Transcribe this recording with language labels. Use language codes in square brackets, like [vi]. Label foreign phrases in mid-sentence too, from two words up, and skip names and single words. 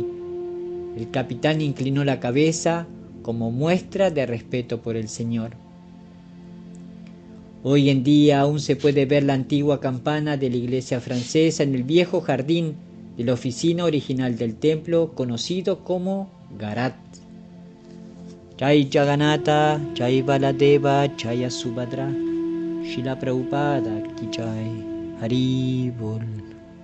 [es] El capitán inclinó la cabeza como muestra de respeto por el Señor. Hoy en día aún se puede ver la antigua campana de la iglesia francesa en el viejo jardín de la oficina original del templo, conocido como Garat. [hi] जय जगन्नाथ जय बलदेव जय सुभद्रा श्रील प्रभुपाद की जय हरि बोल.